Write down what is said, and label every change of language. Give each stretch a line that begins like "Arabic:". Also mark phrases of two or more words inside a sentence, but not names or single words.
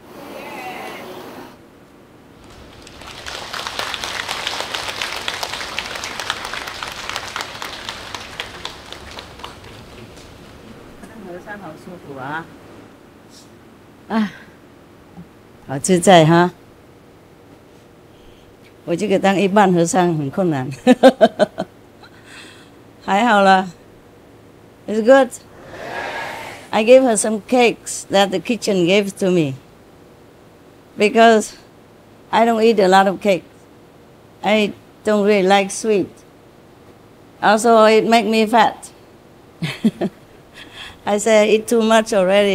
Chinese: Hương 好舒服啊！好自在哈。我这个当一般和尚很困难，还好啦。
English: It's good. I gave her some cakes that the kitchen gave to me because I don't eat a lot of cake. I don't really like sweet. Also, it makes me fat. I said, I eat too much already.